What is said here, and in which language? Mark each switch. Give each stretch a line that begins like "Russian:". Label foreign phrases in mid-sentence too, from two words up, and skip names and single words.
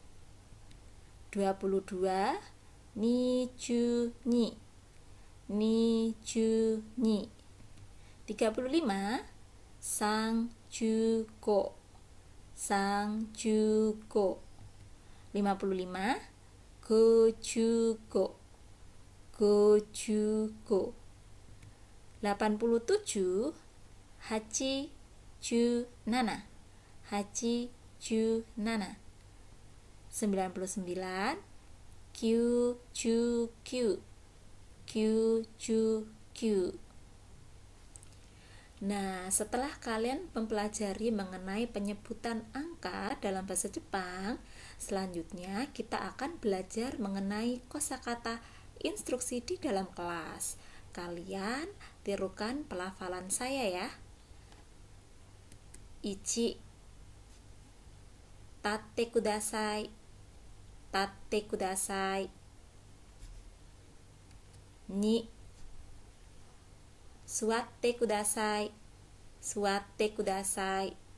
Japanese: 22, に、35、さんじゅうご. さんじゅうご。55. ごじゅうご。ごじゅうご. 87。はちじゅうなな. はちじゅうなな。99. きゅうじゅうきゅう。きゅうじゅうきゅう.
Indonesian: Nah, setelah kalian mempelajari mengenai penyebutan angka dalam bahasa Jepang, selanjutnya kita akan belajar mengenai kosakata instruksi di dalam kelas. Kalian tirukan pelafalan saya ya.
Japanese: いち、たってください. たってください。に、すわってください. すわってください.